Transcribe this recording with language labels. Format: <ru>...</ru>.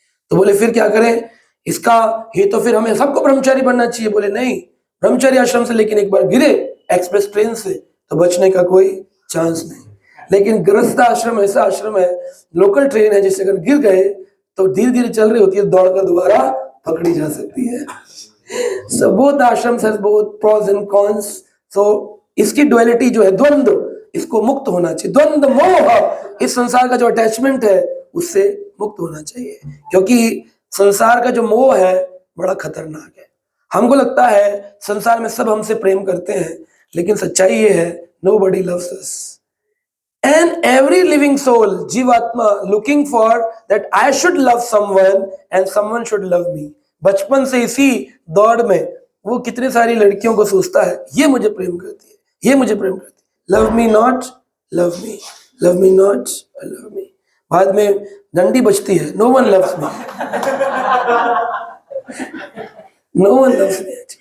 <hi>तो बोले फिर क्या करें इसका, ये तो फिर हमें सबको ब्रह्मचारी बनना चाहिए। बोले नहीं, ब्रह्मचारी आश्रम से लेकिन एक बार गिरे एक्सप्रेस ट्रेन से तो बचने का कोई चांस नहीं। लेकिन गृहस्थ आश्रम ऐसा आश्रम है, लोकल ट्रेन है, जिससे अगर गिर गए तो धीरे धीरे चल रही होती है, दौड़कर दोबारा पकड़ी जा सकती है।</hi> <en>So both ashrams has both pros and cons.</en> <hi>So इसकी डुअलिटी जो है, द्वंद्व, इसको मुक्त होना चाहिए। द्वंद्व मोह, इस संसार का जो अटैचमेंट है उससे मुक्त होना चाहिए, क्योंकि संसार का जो मोह है बड़ा खतरनाक है। हमको लगता है संसार में सब हमसे प्रेम करते हैं, लेकिन सच्चाई ये है</hi> <en>nobody loves us. And every living soul, जीवात्मा, looking for that I should love someone and someone should love me.</en> <hi>बचपन से इसी दौड़ में वो कितनी सारी लड़कियों को सोचता है ये मुझे प्रेम करती है, ये मुझे प्रेम करती है,</hi> <en>Love me not, love me, love me not, love me.</en> <hi>बाद में डंडी बजती है,</hi> <en>No one loves me, no one loves me.</en>